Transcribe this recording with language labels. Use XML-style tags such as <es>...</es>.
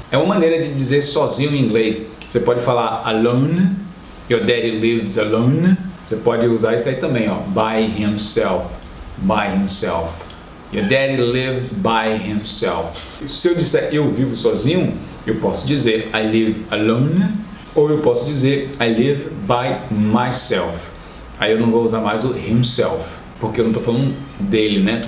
<pt>É uma maneira de dizer sozinho em inglês. Você pode falar alone.</pt> <en>Your daddy lives alone.</en> <pt>Você pode usar isso aí também, ó,</pt> <en>by himself. By himself. Your daddy lives by himself.</en> <pt>Se eu disser eu vivo sozinho, eu posso dizer</pt> <en>I live alone,</en> <pt>ou eu posso dizer</pt> <en>I live by myself.</en> <pt>Aí eu não vou usar mais o himself, porque eu não estou falando dele, né?</pt>